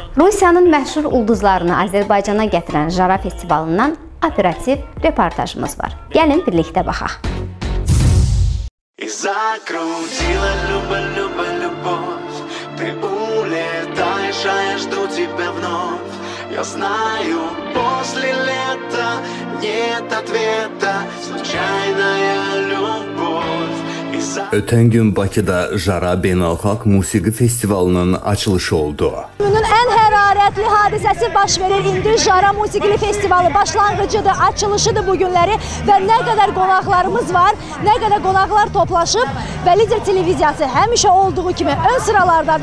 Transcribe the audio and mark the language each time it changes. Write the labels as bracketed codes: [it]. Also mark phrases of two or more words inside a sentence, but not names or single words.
[az] Rusiyanın məşhur ulduzlarını Azərbaycana gətirən Jara festivalından operativ reportajımız var. Gəlin birlikdə baxaq. [ru] Я знаю, после лета нет ответа, случайная любовь. [az] Ötən gün Bakıda Jara Beynəlxalq Musiqi Festivalının açılışı oldu. Günün ən hərarətli hadisəsi baş verir. İndi Jara Musiqili Festivalı başlanğıcıdır, açılışıdır bu günləri və nə qədər qonaqlarımız var, nə qədər qonaqlar toplaşıb və Lider televiziyası həmişə olduğu kimi ön sıralardadır.